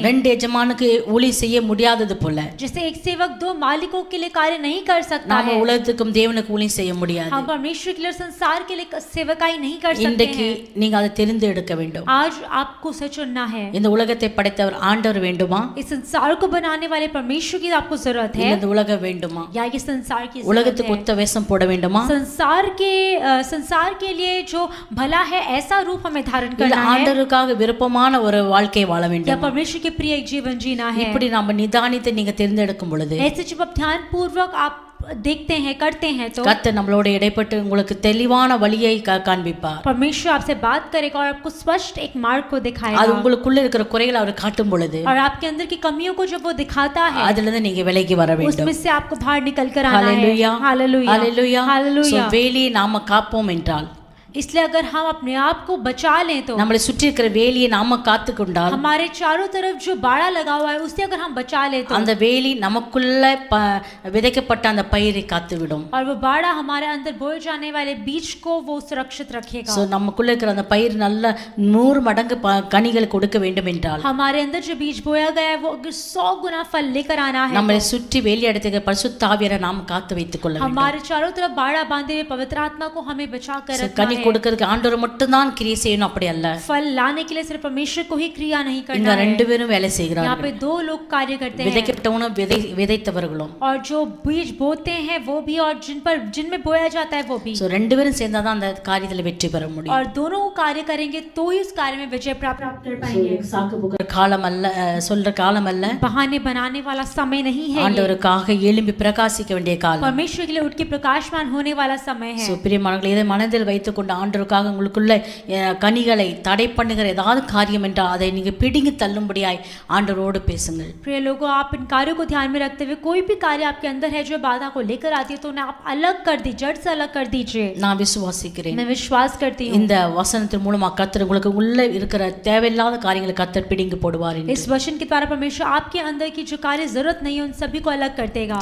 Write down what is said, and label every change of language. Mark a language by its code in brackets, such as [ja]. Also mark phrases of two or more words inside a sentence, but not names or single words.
[ta] ரெண்டு எஜமானுக்கு ஊழி செய்ய முடியாதது போல [hi] जैसे एक सेवक दो मालिकों के लिए कार्य नहीं कर सकता [ta] நாம [hi] है, [ta] உலகத்துக்கும் தேவனுக்கு ஊழி செய்ய முடியாது. [hi] हम परमेश्वर के लिए संसार के लिए सेवकाई नहीं कर सकते [ta] இன்றைக்கு [hi] हैं। [ta] நீங்க அதை தெரிந்து எடுக்க வேண்டும். [hi] आज आपको उसे चुनना है। [ta] இந்த உலகத்தை படைத்தவர் ஆண்டவர் வேண்டுமா, [hi] इस संसार को बनाने वाले परमेश्वर की आपको जरूरत है, [ta] இந்த उலகம் வேண்டுமா, [hi] या ये संसार की जरूरत [ta] உலகத்துக்கு [hi] है? [ta] ஒத்த வேஷம் போட வேண்டுமா, [hi] संसार के लिए जो भला है ऐसा रूप हमें धारण [ta] இல்ல [hi] करना है, [ta] ஆண்டவருக்காக விருப்பமான ஒரு வாழ்க்கை வாழ [hi] या [ta] வேண்டும். [hi] परमेश्वर के प्रिय एक जीवन जीना है। [ta] இப்படி நாம நிதானித்து நீங்க தேர்ந்தெடுக்கும் பொழுது [hi] ऐसे जब आप ध्यान पूर्वक आप देखते हैं करते हैं तो [ta] கர்த்தர் நம்மளோட இடைப்பட்டு உங்களுக்கு தெளிவான வழியை காண்பிப்பார். [hi] परमेश्वर आपसे बात करेगा और आपको स्पष्ट एक मार्ग को [ta] அது [hi] दिखाएगा, [ta] உங்களுக்குள்ள இருக்கிற குறைகளை அவர் காட்டும் பொழுது [hi] और आपके अंदर की कमियों को जब वो दिखाता है, [ta] அதுல இருந்து நீங்க விலகி வர வேண்டும். [hi] उसमें से आपको बाहर निकल कर आना है। [ta] ஹalleluya [hi] हालेलुया [ta] ஹalleluya. [hi] हालेलुया। [ta] வேலியை நாம காப்போம் என்றால், [hi] इसलिए अगर हम अपने आप को बचा लें तो, [ta] நம்மளை சுற்றி இருக்கிற வேலியை நாம காத்து கொண்டால், [hi] हमारे चारों तरफ जो बाड़ा लगा हुआ है उसे अगर हम बचा ले तो, [ta] அந்த வேலி நமக்குள்ள விதைக்கப்பட்ட அந்த பயிரை காத்துவிடும். [hi] और वो बाड़ा हमारे अंदर बोए जाने वाले बीज को वो सुरक्षित रखेगा। [ta] சோ நமக்குள்ள இருக்கிற அந்த பயிர் நல்ல 100 மடங்கு கனிகள் கொடுக்க வேண்டும் என்றால், [hi] हमारे अंदर जो बीज बोया गया है वो अगर 100 गुना फल लेकर आना है, [ta] நம்மளை சுற்றி வேலி அடைத்துக்க பரிசுத்த ஆவியாரை நாம் காத்து வைத்துக் கொள்ள வேண்டும். [hi] हमारे चारों तरफ बाड़ा बांधे हुए पवित्र आत्मा को हमें बचा कर रखना [ta] கனி [hi] है। [ta] கொடுக்கிறதுக்கு ஆண்டவர் மட்டும் தான் கிரியை செய்யணும், அப்படி அல்ல. [hi] फल लाने के लिए सिर्फ परमेश्वर को ही क्रिया नहीं [ta] இங்க [hi] करना है। [ta] ரெண்டு பேரும் வேலை [hi] यहाँ [ta] செய்கிறார்கள். [hi] पे दो लोग कार्य करते हैं, [ta] விதைக்கப்பட்டவனும் விதைத்தவர்களும். [hi] और जो बीज बोते हैं वो भी, और जिनमें बोया जाता है वो भी। [ta] சோ ரெண்டு பேரும் சேர்ந்தாதான் அந்த காரியத்துல வெற்றி பெற முடியும். [hi] और दोनों कार्य करेंगे तो ही उस कार्य में विजय प्राप्त कर पाएंगे। [ta] சாக்கு போக்குற காலம் அல்ல, சொல்ற காலம் அல்ல, [hi] बहाने बनाने वाला समय नहीं है, [ta] ஆண்டவருக்காக எழும்பி பிரகாசிக்க வேண்டிய காலம். [hi] परमेश्वर के लिए उठ के प्रकाशमान होने वाला समय है। [ta] சோ பிரியமானவர்களே, இதை மனதில் வைத்துக்கொண்டு ஆண்டவருக்காக உங்களுக்குள்ள கனிகளை தடை பண்ணுகிற ஏதாவது காரியம் என்றால் அதை நீங்க பிடுங்கி தள்ளும்படியாய் ஆண்டவரோடு பேசுங்கள். [hi] प्रिय लोगों, आप इन कार्यों को ध्यान में रखते हुए कोई भी कार्य आपके अंदर है जो बाधा को लेकर आती है तो उन्हें आप अलग कर दीजिए, जड़ से अलग कर दीजिए। [ta] நான் விசுவாசிக்கிறேன், [hi] मैं विश्वास करती हूँ [ta] இந்த வசனத்தின் மூலமா கர்த்தர் உங்களுக்கு உள்ள இருக்கிற தேவையில்லாத காரியங்களை கர்த்தர் பிடுங்கி போடுவார் என்று. [hi] इस वचन के द्वारा परमेश्वर आपके अंदर की जो कार्य जरूरत नहीं है उन सभी को अलग कर देगा।